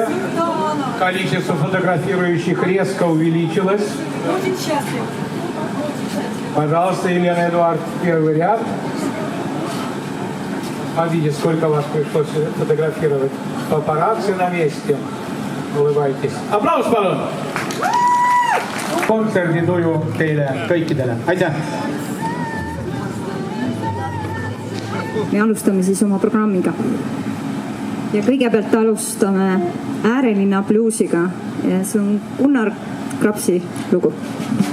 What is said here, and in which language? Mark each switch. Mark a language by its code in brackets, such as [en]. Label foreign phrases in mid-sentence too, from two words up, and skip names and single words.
[ru] Количество фотографирующих резко увеличилось. Очень счастлив. Пожалуйста, Елена и Эдуард, первый ряд. Смотрите, сколько вас пришлось фотографировать. Папарацци на месте. Улыбайтесь. [et] Аплаus, palun! Kontserdituju teile kõikidele. Aitäh! Me alustame siis oma programmiga. Ja kõigepealt alustame Äärelinna bluusiga. Ja see on Gunnar Krapsi lugu.